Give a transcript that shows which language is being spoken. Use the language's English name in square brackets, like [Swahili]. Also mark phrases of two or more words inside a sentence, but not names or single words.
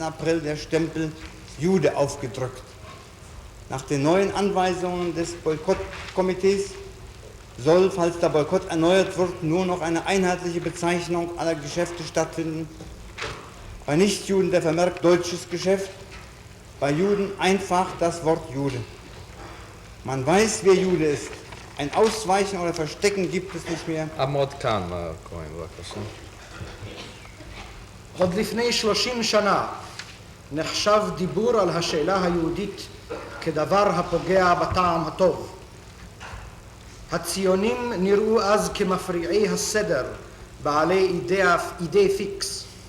[German] April der Stempel Jude aufgedrückt. Nach den neuen Anweisungen des Boykottkomitees soll, falls der Boykott erneuert wird, nur noch eine einheitliche Bezeichnung aller Geschäfte stattfinden. Bei Nichtjuden der Vermerk deutsches Geschäft, bei Juden einfach das Wort Jude. Man weiß, wer Jude ist. Ein Ausweichen oder Verstecken gibt es nicht mehr. [Hebrew] עמוד כאן, מר כהן, בבקשה. עוד לפני 30 שנה נחשב דיבור על השאלה היהודית כדבר הפוגע בטעם הטוב. הציונים נראו אז כמפריעי הסדר, בעלי אידי פיקס.